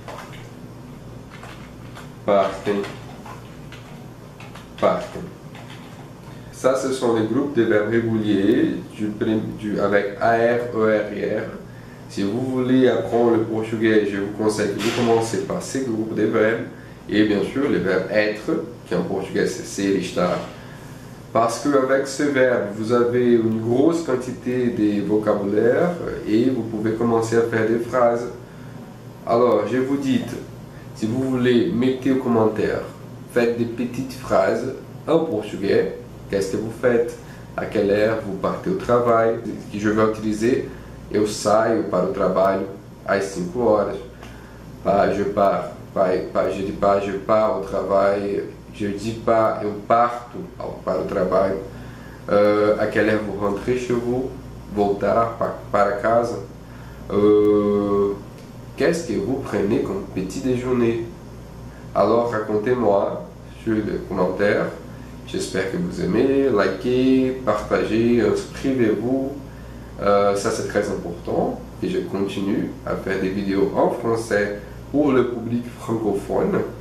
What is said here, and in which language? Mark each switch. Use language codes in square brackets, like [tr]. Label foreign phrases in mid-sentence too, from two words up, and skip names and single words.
[fr] Ça, ce sont les groupes de verbes réguliers avec AR, ER et R. Si vous voulez apprendre le portugais, je vous conseille que vous commencez par ces groupes de verbes. Et bien sûr, le verbe être, qui en portugais c'est [pt] ser, estar. [fr] Parce qu'avec ce verbe, vous avez une grosse quantité de vocabulaire et vous pouvez commencer à faire des phrases. Alors, je vous dis, si vous voulez, mettez aux commentaires, faites des petites phrases en portugais. Qu'est-ce que vous faites? À quelle heure vous partez au travail? Que je vais utiliser, [pt] eu saio para o trabalho às 5 horas. [fr] Je dis pas, je pars au travail. Je dis pas, [pt] eu parto para o trabalho. [fr] À quelle heure vous rentrez chez vous? [pt] Voltar para casa. [fr] Qu'est-ce que vous prenez comme petit déjeuner? Alors racontez-moi sur les commentaires. J'espère que vous aimez, likez, partagez, inscrivez-vous. Ça c'est très important. Et je continue à faire des vidéos en français pour le public francophone.